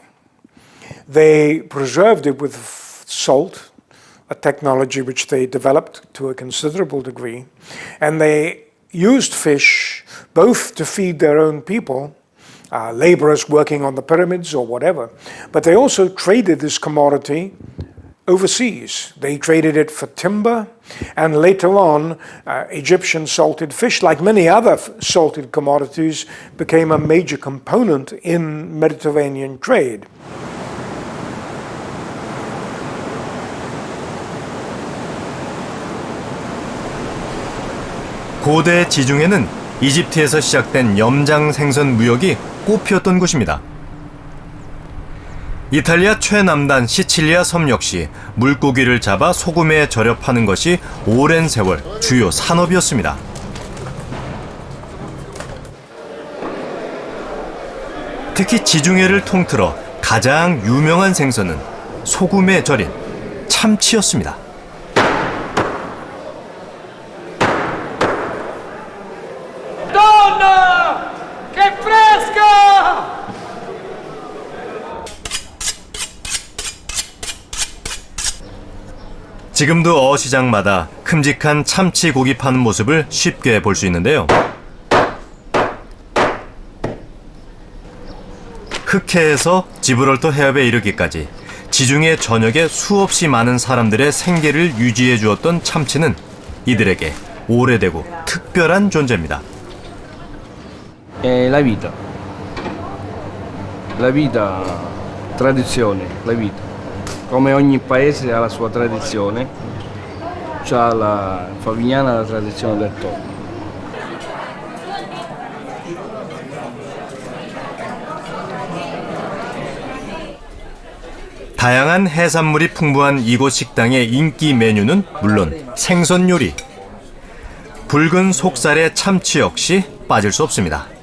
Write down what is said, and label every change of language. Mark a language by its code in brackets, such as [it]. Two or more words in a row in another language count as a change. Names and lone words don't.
[en] They preserved it with salt, a technology which they developed to a considerable degree, and they used fish both to feed their own people, laborers working on the pyramids or whatever, but they also traded this commodity overseas. They traded it for timber, and later on, Egyptian salted fish, like many other salted commodities, became a major component in Mediterranean trade. [ko] 고대 지중해는 이집트에서 시작된 염장 생선 무역이 꽃피웠던 곳입니다. 이탈리아 최남단 시칠리아 섬 역시 물고기를 잡아 소금에 절여 파는 것이 오랜 세월 주요 산업이었습니다. 특히 지중해를 통틀어 가장 유명한 생선은 소금에 절인 참치였습니다. [it] Donna! Che fresca! [ko] 지금도 어시장마다 큼직한 참치 고기 파는 모습을 쉽게 볼 수 있는데요. 흑해에서 지브롤터 해협에 이르기까지 지중해 전역에 수없이 많은 사람들의 생계를 유지해 주었던 참치는 이들에게 오래되고 특별한 존재입니다. [it] È la vita, tradizione, la vita. Come ogni paese ha la sua tradizione, c'ha la Favignana la tradizione del tonno. [ko] 다양한 해산물이 풍부한 이곳 식당의 인기 메뉴는 물론 생선 요리. 붉은 속살의 참치 역시 빠질 수 없습니다.